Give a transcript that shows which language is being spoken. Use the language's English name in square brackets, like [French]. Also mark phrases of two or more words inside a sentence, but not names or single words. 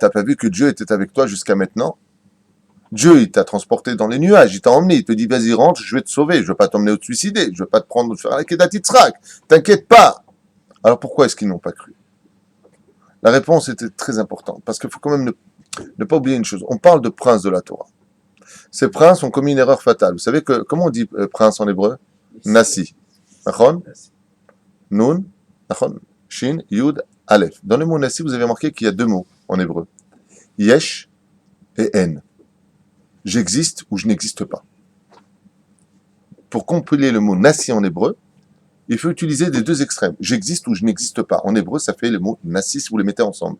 [French] T'as pas vu que Dieu était avec toi jusqu'à maintenant? Dieu, il t'a transporté dans les nuages, il t'a emmené, il te dit, vas-y, rentre, je vais te sauver, je veux pas t'emmener au te suicider, je veux pas te prendre, faire la Kedat Yitzhak, t'inquiète pas. Alors pourquoi est-ce qu'ils n'ont pas cru? La réponse était très importante, parce qu'il faut quand même ne pas oublier une chose. On parle de princes de la Torah. Ces princes ont commis une erreur fatale. Vous savez que, comment on dit prince en hébreu? [Hebrew] נשיא. נכון? נון? נכון? שין? יוד? אלף. [French] Dans le mot Nassi, vous avez remarqué qu'il y a deux mots en hébreu. [Hebrew] Yesh et En. [French] J'existe ou je n'existe pas. Pour compiler le mot Nassi en hébreu, il faut utiliser des deux extrêmes. J'existe ou je n'existe pas. En hébreu, ça fait le mot Nassi si vous les mettez ensemble.